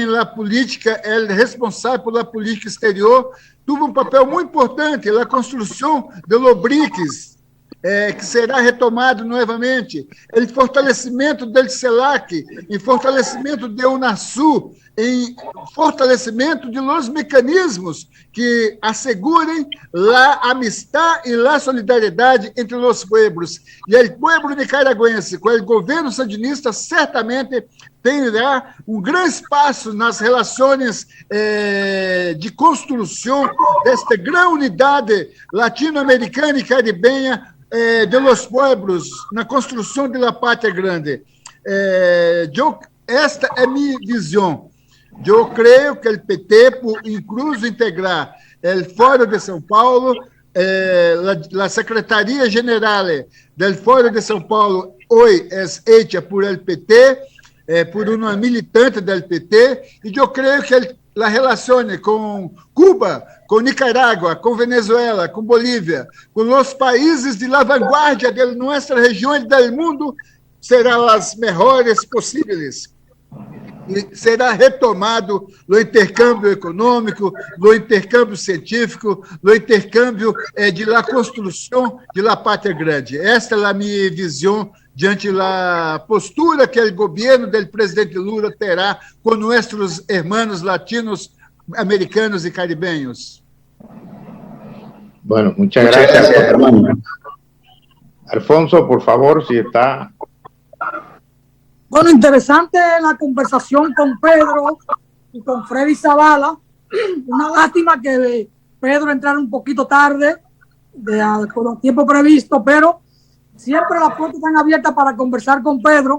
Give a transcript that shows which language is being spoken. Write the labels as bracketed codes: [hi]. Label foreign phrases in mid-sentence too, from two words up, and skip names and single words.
[pt] a política, é responsável pela política exterior, teve um papel muito importante na construção do BRICS, que será retomado novamente, o fortalecimento do CELAC, em fortalecimento do UNASUR, em fortalecimento [es] de los mecanismos [pt] que assegurem a amistade e a solidariedade entre os pueblos. E o pueblo nicaragüense, com o governo sandinista, certamente terá um grande espaço nas relações de construção desta grande unidade latino-americana e caribenha [es] de los pueblos, [pt] na construção da pátria grande. Esta é minha visão. Eu creio que o PT, por incluso integrar o Fórum de São Paulo, a Secretaria-Geral do Fórum de São Paulo, hoje é [es] hecha por el [pt] PT, por uma militante do PT, e eu creio que a relação com Cuba, com Nicarágua, com Venezuela, com Bolívia, com os países [es] de la vanguardia [pt] de nossa região e do mundo, serão as melhores possíveis. E será retomado o intercâmbio econômico, o intercâmbio científico, o intercâmbio [es] de la [pt] construção [es] de la [pt] pátria grande. Esta é a minha visão diante da postura que o governo do presidente Lula terá com nossos irmãos latinos, americanos e caribeños. [es] Bueno, muchas gracias, hermano. Alfonso, por favor, si está... Bueno, interesante la conversación con Pedro y con Freddy Zavala. Una lástima que Pedro entrara un poquito tarde, con el tiempo previsto, pero siempre las puertas están abiertas para conversar con Pedro.